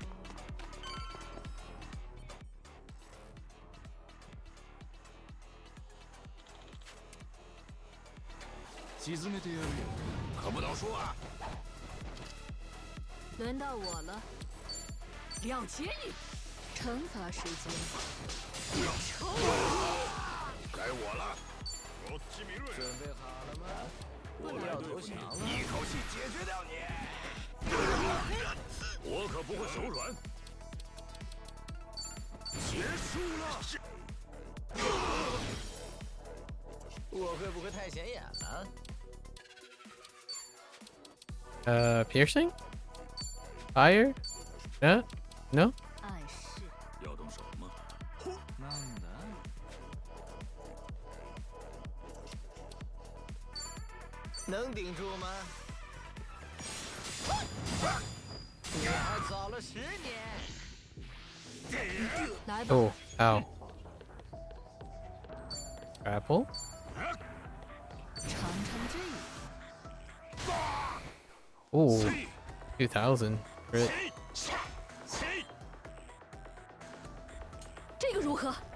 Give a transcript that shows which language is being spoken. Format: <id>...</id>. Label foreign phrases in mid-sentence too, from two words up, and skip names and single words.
<ja>沈めてやるよ，</ja> <zh>可不能输啊！轮到我了，了结你！惩罚时间。该我了。准备好了吗？我要投降了！一口气解决掉你！我可不会手软。结束了。我会不会太显眼了？</zh> <en>Piercing? Fire? No? No?</en> <zh>暗示。要动手吗？なんだ？能顶住吗？你还早了10年。来吧。</zh> <en>Oh, ow. Grapple?</en> <zh>尝尝这个。</zh> <en>Ooh, 2000. Crit.</en> <zh>这个如何？</zh>